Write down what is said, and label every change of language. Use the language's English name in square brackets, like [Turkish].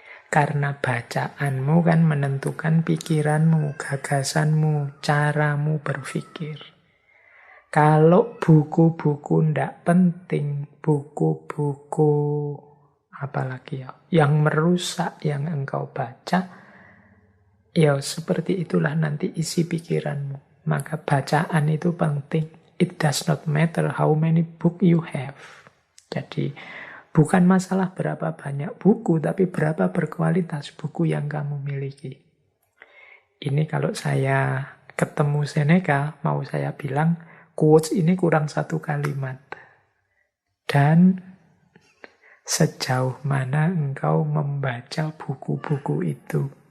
[Indonesian] Karena bacaanmu kan menentukan pikiranmu, gagasanmu, caramu berpikir. Kalau buku-buku ndak penting, buku-buku apalagi yang merusak yang engkau baca, ya seperti itulah nanti isi pikiranmu. Maka bacaan itu penting. [English] It does not matter how many book you have. [Indonesian] Jadi bukan masalah berapa banyak buku, tapi berapa berkualitas buku yang kamu miliki. Ini kalau saya ketemu Seneca, mau saya bilang, quotes ini kurang satu kalimat. Dan sejauh mana engkau membaca buku-buku itu.